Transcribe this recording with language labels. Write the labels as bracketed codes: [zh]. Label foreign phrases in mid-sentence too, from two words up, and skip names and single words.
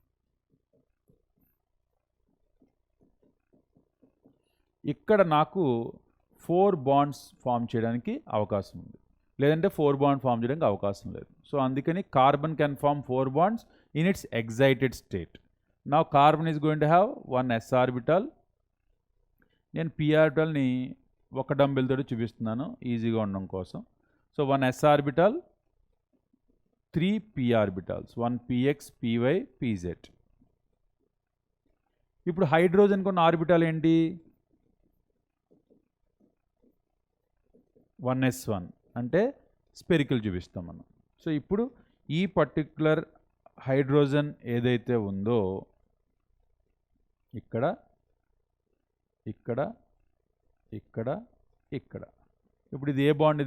[te] ఇక్కడ నాకు 4 [en] bonds form [te] చేయడానికి అవకాశం ఉంది, లేదంటే 4 [en] bond form [te] చేయడానికి అవకాశం లేదు. [en] సో అందుకని carbon can form 4 bonds in its excited state. now carbon is going to have 1 s orbital. [te] నేను p ఆర్బిటల్ని ఒక డంబెల్ తోటి చూపిస్తున్నాను ఈజీగా ఉండడం కోసం. [en] so 1 s orbital, 3 p orbitals, 1 px py pz. [te] ఇప్పుడు హైడ్రోజన్ కొన్న ఆర్బిటల్ ఏంటి? 1s1 అంటే స్పెరికల్ చూపిస్తాం మనం. సో ఇప్పుడు ఈ పర్టిక్యులర్ హైడ్రోజన్ ఏదైతే ఉందో ఇక్కడ ఇక్కడ ఇక్కడ ఇక్కడ, ఇప్పుడు ఇది ఏ బాండ్?